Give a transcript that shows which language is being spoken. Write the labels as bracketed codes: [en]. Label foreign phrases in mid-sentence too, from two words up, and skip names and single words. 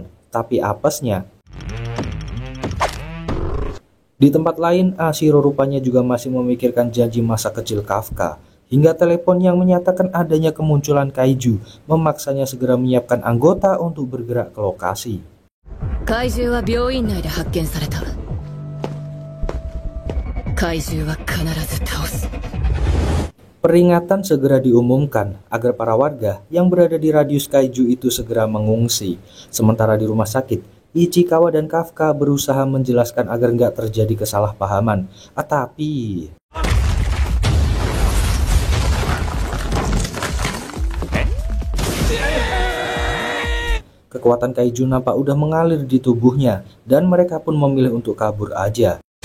[id] Tapi apesnya, di tempat lain Ashiro rupanya juga masih memikirkan janji masa kecil Kafka. Hingga telepon yang menyatakan adanya kemunculan kaiju memaksanya segera menyiapkan anggota untuk bergerak ke lokasi. [ja] 怪獣は病院内で発見された. 怪獣は必ず倒す. [id] Peringatan segera diumumkan agar para warga yang berada di radius kaiju itu segera mengungsi. Sementara di rumah sakit, Ichikawa dan Kafka berusaha menjelaskan agar nggak terjadi kesalahpahaman. Tapi kekuatan kaiju nampak udah mengalir di tubuhnya dan mereka pun memilih untuk kabur aja.